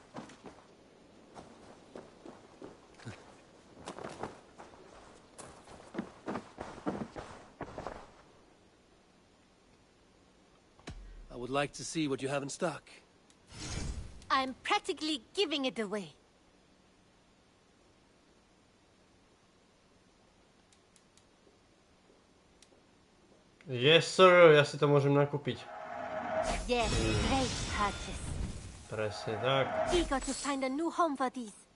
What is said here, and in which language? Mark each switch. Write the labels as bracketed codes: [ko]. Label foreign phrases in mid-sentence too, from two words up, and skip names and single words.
[en] I would like to see what you have in stock. I'm practically giving it away. Yes sir, [sk] ja si to môžem nakúpiť. [en] Yes, great purchase. [sk] Presne tak. [en] Eager to find a new home for these.